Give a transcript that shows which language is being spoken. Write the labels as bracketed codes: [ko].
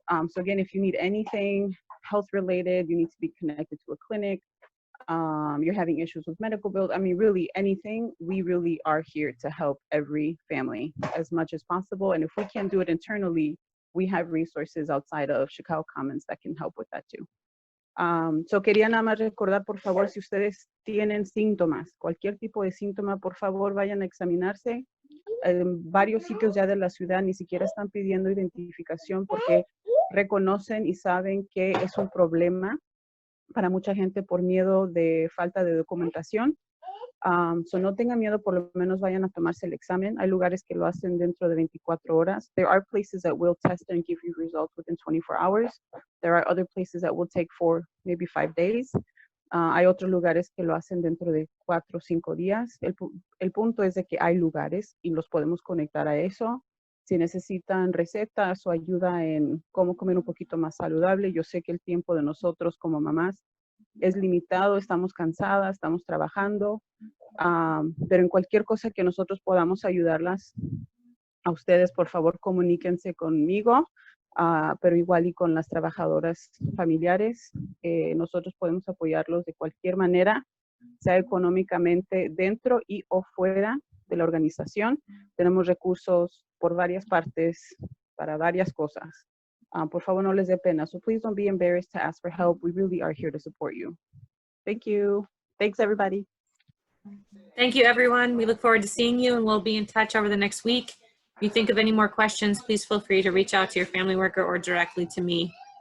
[en] So again, if you need anything health related, you need to be connected to a clinic, you're having issues with medical bills, I mean, really anything, we really are here to help every family as much as possible. And if we can't do it internally, we have resources outside of Chicago Commons that can help with that too. [es] So quería nada más recordar, por favor, si ustedes tienen síntomas, cualquier tipo de síntoma, por favor vayan a examinarse. Varios sitios ya de la ciudad ni siquiera están pidiendo identificación porque reconocen y saben que es un problema para mucha gente por miedo de falta de documentación. So no tengan miedo, por lo menos vayan a tomarse el examen. Hay lugares que lo hacen dentro de 24 horas. [en] There are places that will test and give you results within 24 hours. There are other places that will take 4, maybe 5 days. [es] Hay otros lugares que lo hacen dentro de 4 o 5 días. El punto es de que hay lugares y los podemos conectar a eso. Si necesitan recetas o ayuda en cómo comer un poquito más saludable, yo sé que el tiempo de nosotros como mamás es limitado, estamos cansadas, estamos trabajando, pero en cualquier cosa que nosotros podamos ayudarlas a ustedes, por favor, comuníquense conmigo, pero igual y con las trabajadoras familiares. Nosotros podemos apoyarlos de cualquier manera, sea económicamente dentro y o fuera de la organización. Tenemos recursos por varias partes para varias cosas. Por favor, no les dé pena. [en] So please don't be embarrassed to ask for help. We really are here to support you. Thank you. Thanks, everybody. Thank you, everyone. We look forward to seeing you, and we'll be in touch over the next week. If you think of any more questions, please feel free to reach out to your family worker or directly to me.